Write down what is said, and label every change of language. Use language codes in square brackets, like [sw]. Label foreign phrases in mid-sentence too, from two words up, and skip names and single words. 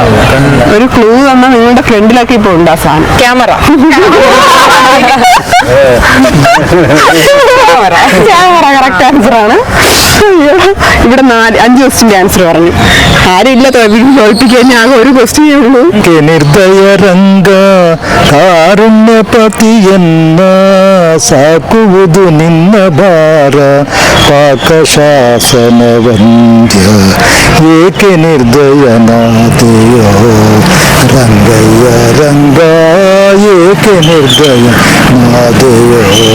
[ml] ഒരു ക്ലൂ തന്നാൽ നിങ്ങളുടെ ഫ്രണ്ടിലൊക്കെ ഇപ്പൊ ഉണ്ട് ആ സാധനം. ക്യാമറ. ക്യാമറ കറക്റ്റ് ആൻസർ ആണ്. ഇവിടെ 5 ക്വസ്റ്റ്യന്റെ ആൻസർ പറഞ്ഞു. ആരും ഇല്ല തോൽപ്പിക്കാൻ. ആകെ ഒരു ക്വസ്റ്റ്യനേ ഉള്ളൂ. [kn] ನಿರ್ದಯ ರಂಗ ಕಾರುಣ್ಯಪತಿಯನ್ನ ಸಾಕುವುದು ನಿನ್ನ ಭಾರ ಪಾಕಶಾಸನ ವಂದ್ಯ ಏಕೆ ನಿರ್ದಯನಾದೆಯೋ ರಂಗಯ್ಯ ರಂಗ ಏಕೆ ನಿರ್ದಯನಾದೆಯೋ